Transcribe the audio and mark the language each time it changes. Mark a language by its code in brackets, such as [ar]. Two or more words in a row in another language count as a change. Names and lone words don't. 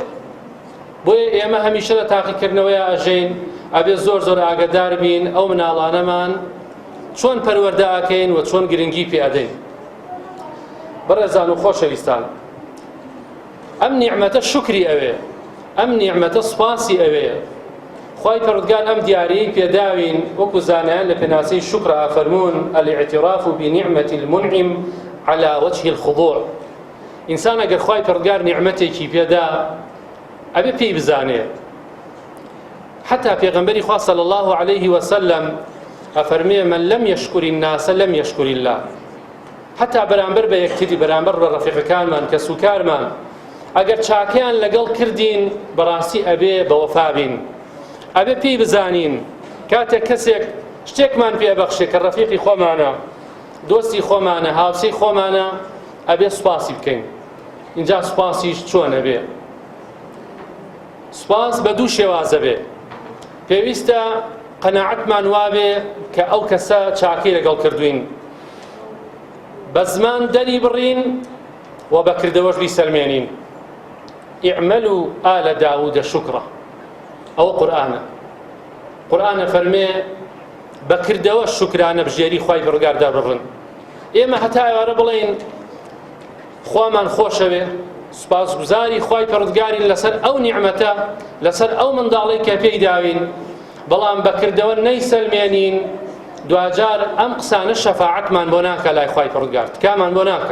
[ckb] بۆیە ئێمە هەمیشە لە تاقیکردنەوەیە ئەژین، ئەبێ زۆر ئاگادار بین ئەو مناڵانەمان چۆن پەروەردە ئەکەین و چۆن گرنگی پێ ئەدەین. بەڕێزان و خۆشەویستان، ئەم نیعمەتە شکری ئەوێ، ئەم نیعمەتە سوپاسی ئەوێ. خوای پەروەردگار ئەم دیارەی پێداوین وەکو زانایان لە پێناسەی شکر ئەفەرموون [ar] الاعتراف بنعمة المنعم على وجه الخضوع. [ckb] ئینسان ئەگەر خوای پەروەردگار نیعمەتێکی پێدا ئەبێ پێی بزانێ. حتى پێغەمبەری خوا [ar] صلی الله عليه وسلم [ckb] ئەفەرمێ [ar] من لم يشكر الناس لم يشكر الله. [ckb] حتى بەرامبەر بە یەکتری، بەرامبەر بە ڕەفیقەکانمان کە سوکارمان ئەگەر چاکەیان لەگەڵ کردین بەڕاستی ئەبێ بەوەفا بین، ئەبێ پێی بزانین کاتێک کەسێک شتێکمان پێبەخشێ کە ڕەفیقی خۆمانە، دۆستی خۆمانە، هاوسەی خۆمانە، ئەبێ سوپاسی بکەین. اینجا سوپاسیش چۆنە بێ؟ سوپاس بە دوو شێوازە بێ. پێویستە قەناعەتمان وابێ کە ئەو کەسە چاکەی لەگەڵ کردوین، بە زمان دەری بڕین و بەکردەوەش بیسەلمێنین. [ar] اعملوا آل داود شكرا. [ckb] ئەوە قورئانە فەرمێ بەکردەوە شکرانە بژێری خوای پەروەردگاردا بڕن. ئێمە هەتا ئێوارە بڵێین خوامان خۆشەوێ، سوپاسگوزاری خوای پەروەردگارین لەسەر ئەو نیعمەتە، لەسەر ئەو منداڵەی کە پێی داوین، بەڵام بەکردەوە نەیسەلمێنین، دوجار ئەم قسانە شەفاعەتمان بۆ ناکە لای خوای پەروەردگار، تکامان بۆ ناکە.